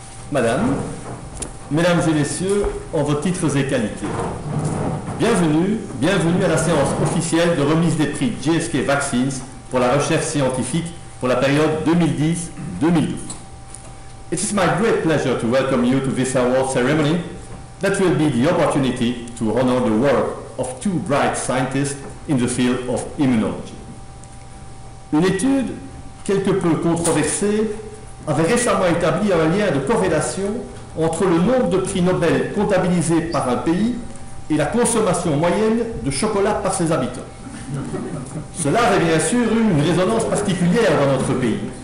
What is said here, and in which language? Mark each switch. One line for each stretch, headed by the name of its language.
French: Madame, Mesdames et Messieurs, en vos titres et qualités, bienvenue à la séance officielle de remise des prix GSK Vaccines pour la recherche scientifique pour la période 2010-2012.
English: It is my great pleasure to welcome you to this award ceremony that will be the opportunity to honor the work of two bright scientists in the field of immunology.
French: Une étude quelque peu controversée avait récemment établi un lien de corrélation entre le nombre de prix Nobel comptabilisés par un pays et la consommation moyenne de chocolat par ses habitants. Cela avait bien sûr eu une résonance particulière dans notre pays.